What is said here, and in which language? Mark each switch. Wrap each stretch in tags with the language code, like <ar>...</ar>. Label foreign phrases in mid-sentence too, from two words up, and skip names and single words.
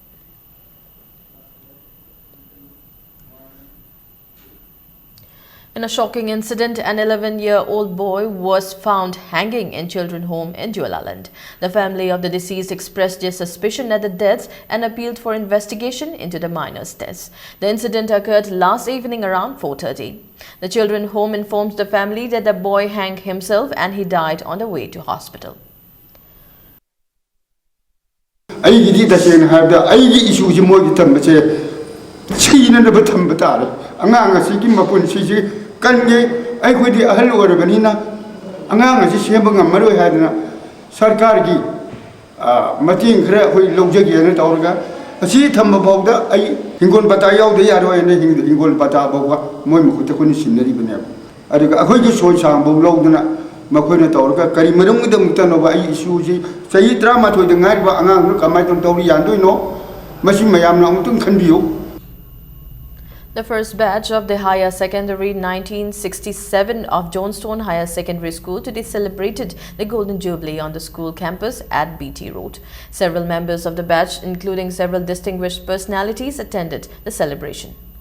<en>In a shocking incident, an 11-year-old boy was found hanging in children's home in Jualaland. The family of the deceased expressed their suspicion at the deaths and appealed for investigation into the minor's deaths. The incident occurred last evening around 4:30. The children's home informs the family that the boy hanged himself and he died on the way to hospital.</en> <mni>Kange ai khoi di ahal orabani na angang asi sema ngamaro hadna sarkar gi mating khra khoi lojagi na tawrga asi thamma bawda ai hingol bata yaw de yaro ene hingol bata bawga moi mu ta kuni sinari bane adiga akhoi gi soi sang baw lawdna makhoi na tawrga kari marung da mutano ba ai isu ji sai drama thoi de ngai ba angang kamai ton tawri yandoi no masi mayam na mutung khanbiyo.</mni> <en>The first batch of the Higher Secondary 1967 of Johnstone Higher Secondary School today celebrated the Golden Jubilee on the school campus at BT Road. Several members of the batch, including several distinguished personalities, attended the celebration.</en>